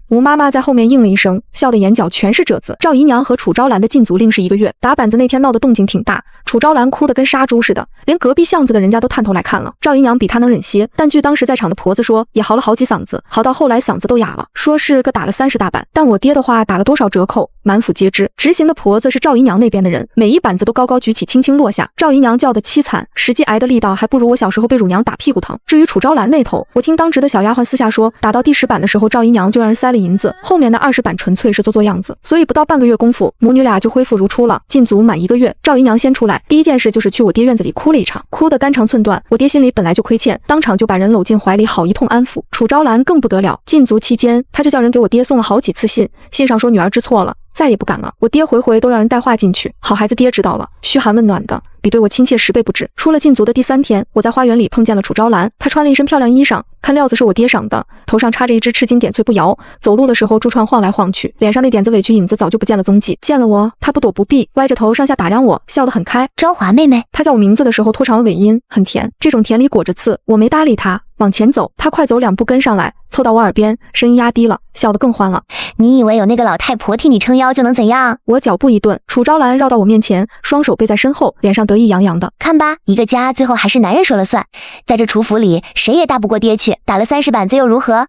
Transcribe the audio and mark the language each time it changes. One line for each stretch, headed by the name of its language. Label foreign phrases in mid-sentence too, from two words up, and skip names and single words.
Chinese: 吳媽媽在後面應了一聲，笑得眼角全是褶子。趙姨娘和楚昭蘭的禁足令是1個月，打板子那天鬧得動靜挺大，楚昭蘭哭得跟殺豬似的，連隔壁巷子的人家都探頭來看了。趙姨娘比她能忍些，但據當時在場的婆子說，也嚎了好幾嗓子，嚎到後來嗓子都啞了，說是個打了30大板。但我爹的話打了多少折扣，滿府皆知。執行的婆子是趙姨娘那邊的人，每一板子都高高舉起，輕輕落下。趙姨娘叫得淒慘，實際挨的力道還不如我小時候被乳娘打屁股疼。至於楚昭蘭那頭，我聽當值的小丫鬟私下說，打到第10板的时候，趙姨娘就讓人塞了银子，後面的20板純粹是做樣子，所以不到半個月功夫，母女倆就恢復如初了。禁足滿1個月，趙姨娘先出來，第一件事就是去我爹院子裡哭了一場，哭得肝腸寸斷。我爹心裡本來就虧欠，當場就把人摟進懷裡，好一通安撫。楚昭蘭更不得了，禁足期間，他就叫人給我爹送了好幾次信，信上說女兒知錯了，再也不敢了。我爹回回都讓人帶話進去，好孩子爹知道了，噓寒問暖的，比對我親切10倍不止。出了禁足的第3天，我在花園裡碰見了楚昭蘭，她穿了一身漂亮衣裳，看料子是我爹賞的，頭上插着一隻赤金點翠步搖，走路的時候珠串晃來晃去，臉上那點子委屈影子早就不見了蹤跡。見了我，她不躲不避，歪着頭上下打量我，笑得很開。昭華妹妹，她叫我名字的時候拖長了尾音，很甜，這種甜裡裹着刺。我沒搭理她，往前走，她快走2步跟上來，湊到我耳邊，聲音壓低了，笑得更歡了。你以為有那個老太婆替你撐腰就能怎樣？我腳步一頓，楚昭蘭繞到我面前，雙手背在身後，臉上得意洋洋的。看吧，一個家最後還是男人說了算，在這楚府裡誰也打不過爹去，打了30板子又如何？